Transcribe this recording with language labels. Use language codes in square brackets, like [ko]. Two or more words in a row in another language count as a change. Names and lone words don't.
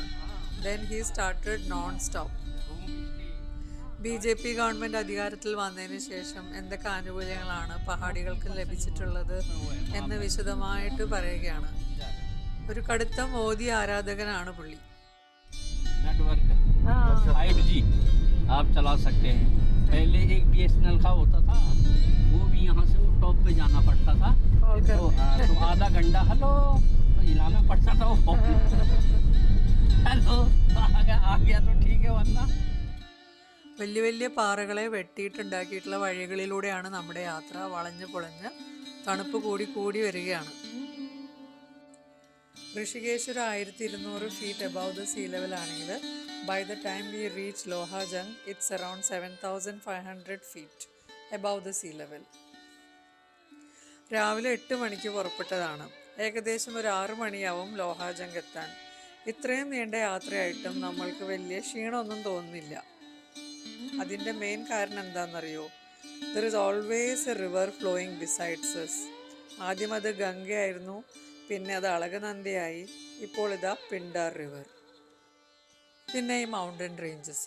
[en] Then he started non stop. [ml] BJP ഗവൺമെൻറ് അധികാരത്തിൽ വന്നതിന് ശേഷം എന്തൊക്കെ ആനുകൂല്യങ്ങളാണ് പഹാഡികൾക്ക് ലഭിച്ചിട്ടുള്ളത് എന്ന് വിശദമായിട്ട് പറയുകയാണ്. ഒരു കടുത്ത മോദി ആരാധകനാണ് പുള്ളി. [hi] आप चला सकते हैं। पहले एक BSNL का होता था, वो भी यहाँ से वो टॉप पे जाना पड़ता था, तो आधा घंटा हेलो तो हिलाना पड़ता था वो हेलो आ गया तो ठीक है, वरना [ml] വലിയ വലിയ പാറകളെ വെട്ടിയിട്ടുണ്ടാക്കിയിട്ടുള്ള വഴികളിലൂടെയാണ് നമ്മുടെ യാത്ര. വളഞ്ഞ് പൊളഞ്ഞ് തണുപ്പ് കൂടി കൂടി വരികയാണ്. [en] ഋഷികേശ് ഒരു 1200 feet above the sea level ആണെങ്കിൽ by the time we reach Lohajang it's around 7500 feet above the sea level. [ml] രാവിലെ 8 മണിക്ക് പുറപ്പെട്ടതാണ്. ഏകദേശം ഒരു 6 മണിയാവും ലോഹാജംഗ് എത്താൻ. ഇത്രയും നീണ്ട യാത്രയായിട്ടും നമ്മൾക്ക് വലിയ ക്ഷീണമൊന്നും തോന്നുന്നില്ല. അതിൻ്റെ മെയിൻ കാരണം എന്താണെന്നറിയോ? [en] There is always a river flowing besides us. [ml] ആദ്യം അത് ഗംഗയായിരുന്നു, പിന്നെ അത് അളകനന്ദയായി, ഇപ്പോൾ ഇതാ പിണ്ടാർ റിവർ, പിന്നെ ഈ [en] mountain ranges.